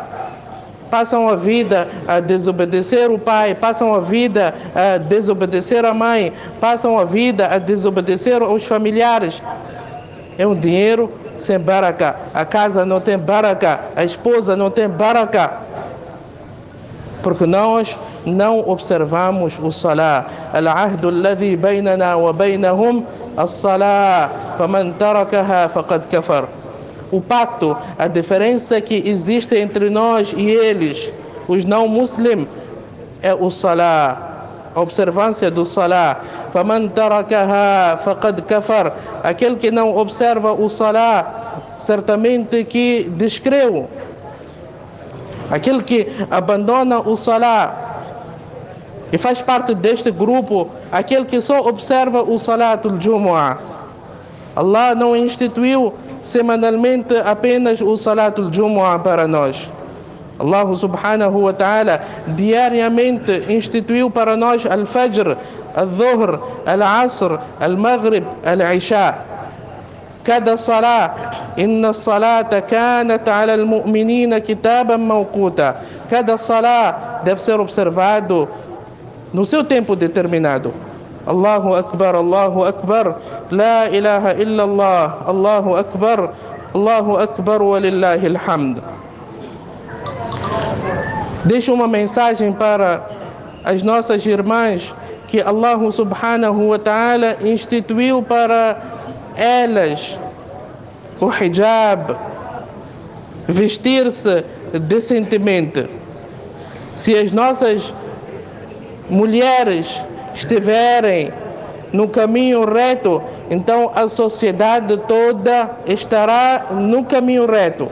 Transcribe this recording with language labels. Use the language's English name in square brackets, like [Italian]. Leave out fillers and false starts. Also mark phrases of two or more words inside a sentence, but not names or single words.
[Portuguese] Passam a vida a desobedecer o pai, passam a vida a desobedecer a mãe, passam a vida a desobedecer os familiares. É um dinheiro sem baraka. A casa não tem baraka, a esposa não tem baraka, porque nós não observamos o Salah. [Arabic] العهد الذي بيننا وبينهم الصلاة، فمن تركها فقد كفر. [Portuguese] O pacto, a diferença que existe entre nós e eles, os não muslims, é o Salah, a observância do Salah. [Arabic] فمن تركها فقد كفر. [Portuguese] Aquele que não observa o Salah, certamente que descreu. Aquele que abandona o Salah e faz parte deste grupo, aquele que só observa o [Arabic] صلاة الجمعة. [Portuguese] Allah não instituiu semanalmente apenas o [Arabic] صلاة الجمعة [Portuguese] para nós. Allah [Arabic] سبحانه وتعالى [Portuguese] diariamente instituiu para nós [Arabic] الفجر، الظهر، العصر، المغرب، العشاء. Cada صلاة، إن الصلاة كانت على المؤمنين كتابا موقوتا. [Portuguese] Cada salah deve ser observado no seu tempo determinado. [Arabic] الله أكبر، لا إله إلا الله، الله أكبر ولله الحمد. [Portuguese] Deixo uma mensagem para as nossas irmãs que Allah [Arabic] سبحانه وتعالى [Portuguese] instituiu para elas o hijab, vestir-se decentemente. Se as nossas mulheres estiverem no caminho reto, então a sociedade toda estará no caminho reto.